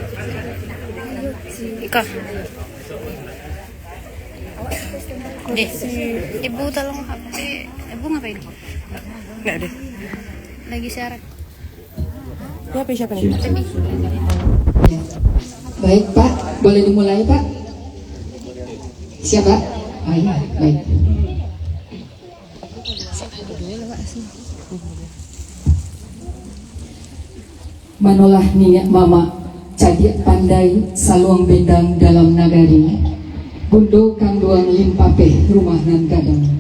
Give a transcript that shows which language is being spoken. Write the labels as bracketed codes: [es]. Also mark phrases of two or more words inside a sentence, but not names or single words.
[id] Iko. Deh, Ibu tolong HP. Ibu ngapain? Nggak deh. Lagi siaran. Ya, siapa nih? Baik Pak, boleh dimulai Pak? Siapa? Oh iya, baik. [min] Manolah niat mama, cadik pandai saluang bendang dalam nagari, bundo kang duang limpapeh rumah nan gadang.